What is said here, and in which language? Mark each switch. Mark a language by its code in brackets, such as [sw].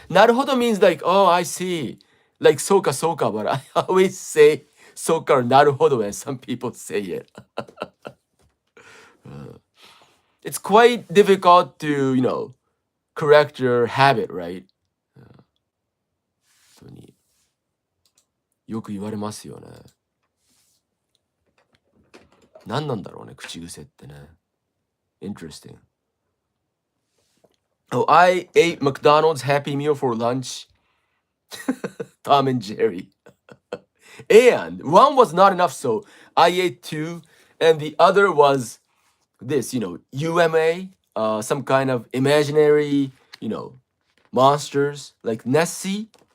[en] Naruhodo means like, oh, I see. Like Soka Soka, but I always say Soka or Naruhodo and some people say it. It's quite difficult to, correct your habit, right? [ja] 本当によく言われますよね。何なんだろうね、口癖ってね。 [en] Interesting. Oh, I ate McDonald's Happy Meal for lunch. Tom and Jerry. And one was not enough, so I ate 2. And the other was this, UMA, some kind of imaginary, monsters like Nessie.